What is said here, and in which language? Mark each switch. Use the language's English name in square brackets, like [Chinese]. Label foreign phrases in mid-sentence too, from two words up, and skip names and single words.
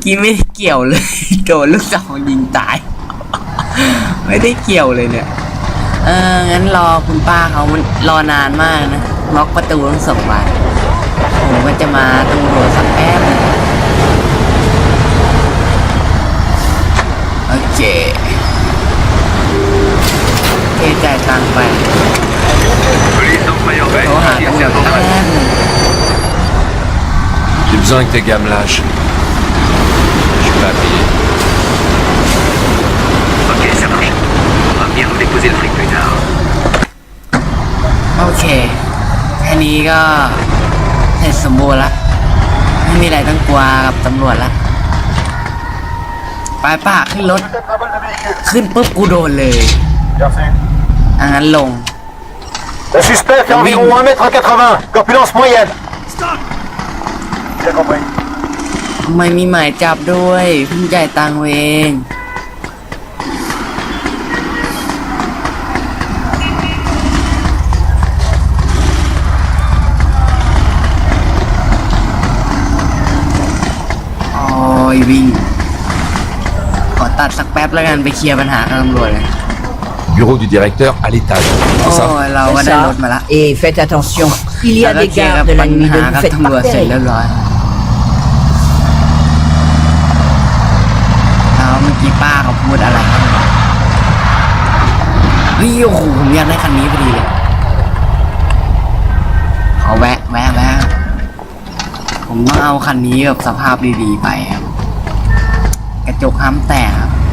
[Thai] กี้ไม่ได้เกี่ยวเลยโดนลูกสาวยิงตาย ไม่ได้เกี่ยวเลยเนี่ยงั้นรอคุณป้าเขามันรอนานมากนะล็อกประตูทั้ง2 บานผมก็จะมาตำรวจสักแป๊บนึงโอเคจ่ายตังค์ไปโทรหาตำรวจแป๊บนึง [French] J'ai besoin que tes gars me lâchent. Je suis pas à payer. Ok, ça marche. On va bien nous déposer le fric plus tard. [Thai] โอเคแค่นี้ก็เสร็จสมบูรณ์ละไม่มีอะไรต้องกลัวกับตำรวจละไปป้าขึ้นรถขึ้นปุ๊บกูโดนเลยงั้นลง [French] Le suspect fait environ 1m80, corpulence moyenne. J'ai compris. [Thai] ทำไมมีหมายจับด้วยเพิ่งจ่ายตังค์เองโอ้ยวิ่งขอตัดสักแป๊บแล้วกันไปเคลียร์ปัญหากับตำรวจเลย [French] Bureau du directeur à l'étage. [Thai] โอ้ [French] C'est ça? [Thai] ยเราก็ได้รถมาละ [French] Et faites attention, il y a des gardes de la nuit, ne vous faites [Thai] ตำรวจ [French] pas [Thai] เสร็จ [French] perdre. [Thai] เรียบร้อยแล้วเมื่อกี้ป้าเขาพูดอะไรกันเฮ้ยโอ้โหผมอยากได้คันนี้พอดีเลยขอแวะผมต้องเอาคันนี้แบบสภาพดีๆไปครับกระจกห้ามแตกครับ